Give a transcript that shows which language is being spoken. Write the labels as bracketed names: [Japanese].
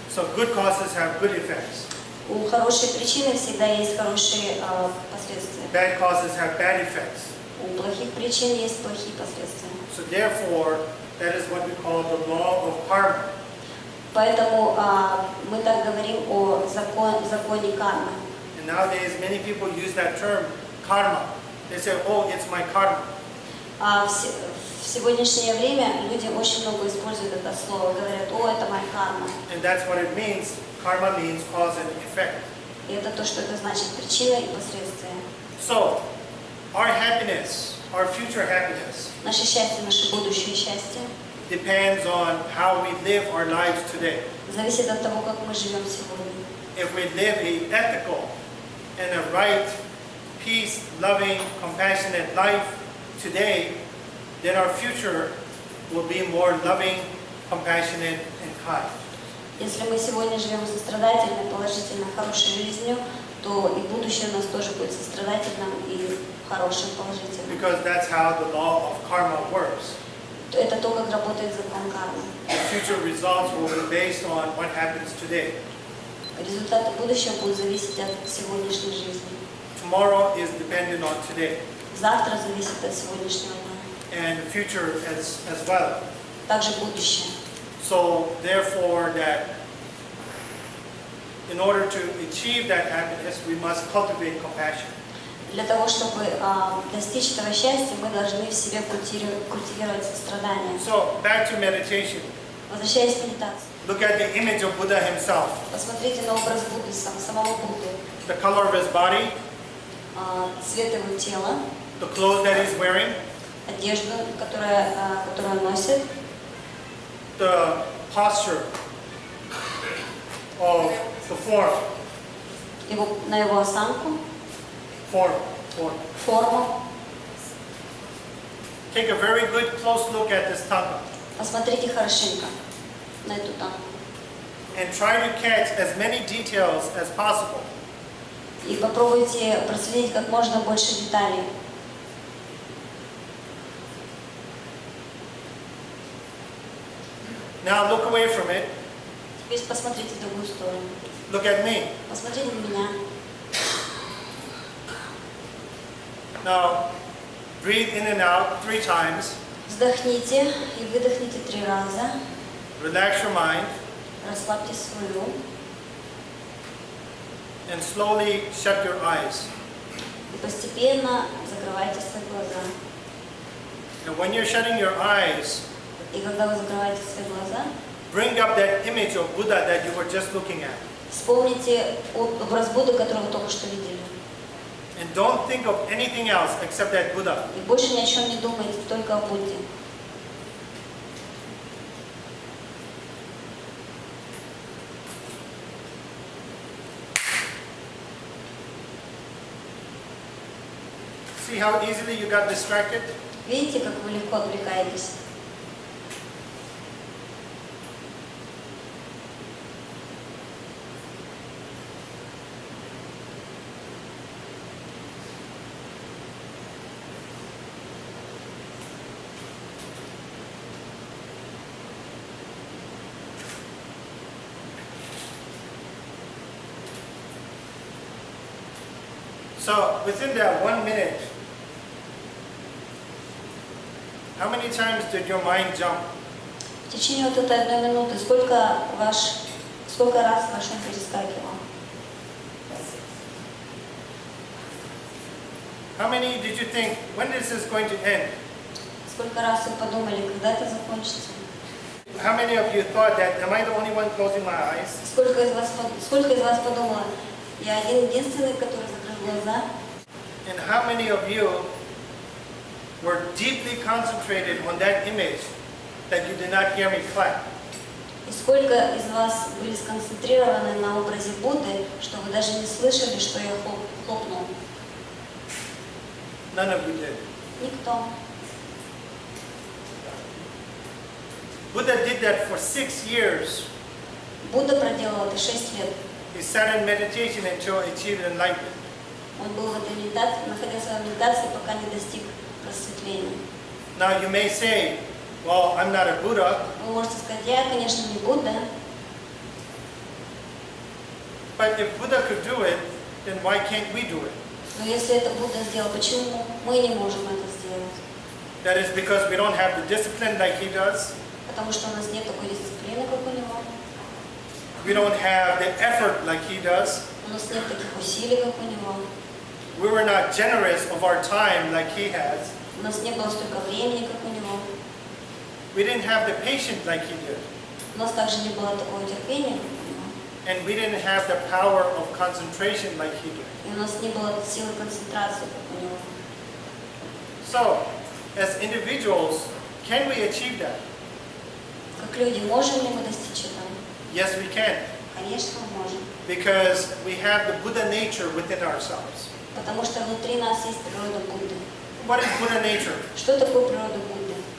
[English] So good causes have good effects. [Russian] У хорошей причины всегда есть хорошие последствия. [English] Bad causes have bad effects. [Russian] У плохих причин есть плохие последствия. [English] So therefore, that is what we call the law of karma. [Russian] Поэтому мы так говорим о законе кармы. [English] And nowadays, many people use that term, karma. They say, oh, it's my karma. [Russian] В сегодняшнее время люди очень много используют это слово, говорят, о, это моя карма. [English] And that's what it means. Karma means cause and effect. [Russian] И это то, что это значит, причина и последствия. [English] So, our happiness, our future happiness, [Russian] Наше счастье, наше будущее счастье [English] depends on how we live our lives today. [Russian] зависит от того, как мы живем сегодня. [English] If we live a ethical and a right, peace, loving, compassionate life today, then our future will be more loving, compassionate, and kind. [Russian] Если мы сегодня живем сострадательной, положительной, хорошей жизнью, то и будущее у нас тоже будет сострадательным и хорошим, положительным. [English] Because that's how the law of karma works. [Russian] Это то, как работает закон кармы. [English] The future results will be based on what happens today. [Russian] Результаты будущего будут зависеть от сегодняшней жизни. [English] Tomorrow is dependent on today. [Russian] Завтра зависит от сегодняшнего дня. [English] And the future as well. [Russian] Также будущее. [English] So therefore, that in order to achieve that happiness, we must cultivate compassion. [Russian] Для того, чтобы достичь этого счастья, мы должны в себе культивировать сострадание. [English] So back to meditation. [Russian] Возвращаясь к медитации. [English] Look at the image of Buddha himself. [Russian] Посмотрите на образ Будды, самого Будды. [English] The color of his body, [Russian] Цвет его тела, [English] the clothes that he's wearing, [Russian] одежду, которую он носит, [English] the posture of the form. [Russian] на его осанку, [English] Form. [Russian] форму. [English] Take a very good close look at this tanga [Russian] Посмотрите хорошенько на эту танку. [English] and try to catch as many details as possible. [Russian] И попробуйте проследить как можно больше деталей. [English] Now look away from it. [Russian] Теперь посмотрите в другую сторону. [English] Look at me. [Russian] Посмотрите на меня. [English] Now breathe in and out 3 times. [Russian] Вздохните и выдохните 3 раза. [English] Relax your mind [Russian] Расслабьте свой ум. [English] and slowly shut your eyes. [Russian] И постепенно закрывайте свои глаза. [English] And when you're shutting your eyes, [Russian] И когда вы закрываете свои глаза, [English] bring up that image of Buddha that you were just looking at. [Russian] вспомните образ Будды, который вы только что видели. [English] And don't think of anything else except that Buddha. [Russian] И больше ни о чем не думайте, только о Будде. [English] See how easily you got distracted? [Russian] Видите, как вы легко отвлекаетесь? [English] So within that 1 minute, how many times did your mind jump? [Russian] В течение вот этой 1 минуты сколько раз ваш ум перескакивал? [English] How many did you think, when is this going to end? [Russian] Сколько раз вы подумали, когда это закончится? [English] How many of you thought that, am I the only one closing my eyes? [Russian] Сколько из вас подумало, я единственный, который закрыл глаза? [English] And how many of you were deeply concentrated on that image that you did not hear me clap? [Russian] И сколько из вас были сконцентрированы на образе Будды, что вы даже не слышали, что я хлопнул? [English] None of you did. [Russian] Никто. [English] Buddha did that for 6 years. [Russian] Будда проделал это 6 лет. [English] He sat in meditation until he achieved enlightenment. [Russian] Он был в этой медитации, находился в медитации, пока не достиг просветления. [English] Now you may say, well, I'm not a Buddha, [Russian] Вы можете сказать, я, конечно, не Будда, [English] but if Buddha could do it, then why can't we do it? [Russian] но если это Будда сделал, почему мы не можем это сделать? [English] That is because we don't have the discipline like he does. [Russian] Потому что у нас нет такой дисциплины, как у него. [English] We don't have the effort like he does. [Russian] У нас нет таких усилий, как у него. [English] We were not generous of our time like he has. [Russian] У нас не было столько времени, как у него. [English] We didn't have the patience like he did. [Russian] У нас также не было такого терпения, как у него. [English] And we didn't have the power of concentration like he did. [Russian] И у нас не было силы концентрации, как у него. [English] So, as individuals, can we achieve that? [Russian] Как люди, можем ли мы достичь этого? [English] Yes, we can. [Russian] Конечно, мы можем. [English] Because we have the Buddha nature within ourselves. [Russian] Потому что внутри нас есть природа Будды. [English] What is Buddha nature? [Russian] Что такое природа Будды?